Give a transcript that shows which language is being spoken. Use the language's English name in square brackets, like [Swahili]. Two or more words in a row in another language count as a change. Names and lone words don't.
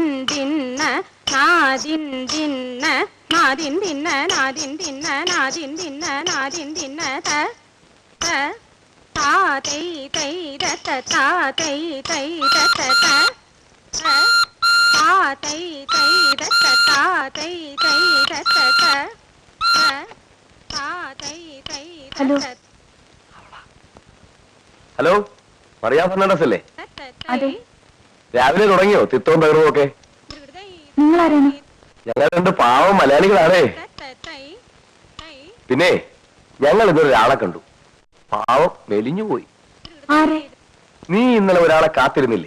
[Malayalam] దిన్న నాదిన్ దిన్న నాదిన్ దిన్న నాదిన్ దిన్న నాదిన్ దిన్న నాదిన్ దిన్న త త తాతై తై దత తాతై తై దత త తాతై తై దత తాతై తై దత త తాతై తై దత. ഹലോ, മറിയ ഫെർണാണ്ടസ് അല്ലേ? അതെ. രാവിലെ തുടങ്ങിയോ തിത്തവും തകർവും ഒക്കെ? നിങ്ങളാരാണ്? ഞങ്ങൾ 2 പാവം മലയാളികളാണേ. പിന്നെ ഞങ്ങൾ ഇന്നൊരു ഒരാളെ കണ്ടു. പാവം മെലിഞ്ഞു പോയി. നീ ഇന്നലെ ഒരാളെ കാത്തിരുന്നില്ലേ?